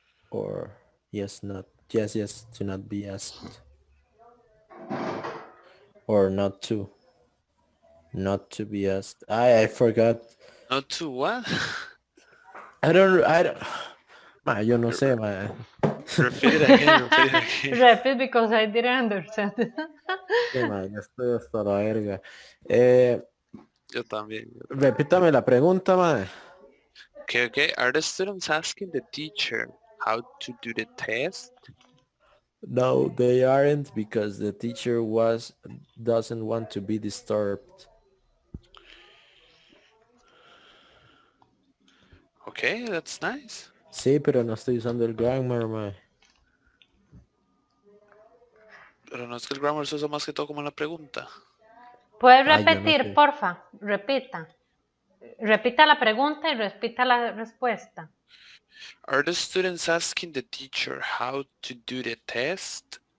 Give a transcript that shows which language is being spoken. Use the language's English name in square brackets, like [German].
[English] Or yes, to not be asked, or not to be asked. I forgot. Not to what? I don't ma, [Spanish] yo no sé, ma. [English] Repeat it again, repeat it again. Repeat because I didn't understand. [Spanish] Sí, ma, ya estoy hasta la verga. Yo también. Repítame la pregunta, ma. [English] Okay, okay. Are the students asking the teacher how to do the test? No, they aren't, because the teacher doesn't want to be disturbed. Okay, that's nice. [Spanish] Sí, pero no estoy usando el grammar, mae. Pero no es que el grammar se usa más que todo como en la pregunta. ¿Puedes Ay, yo no repetir, sé. porfa? Repita. Repita la pregunta y repita la respuesta. [English] Are the students asking the teacher how to do the test?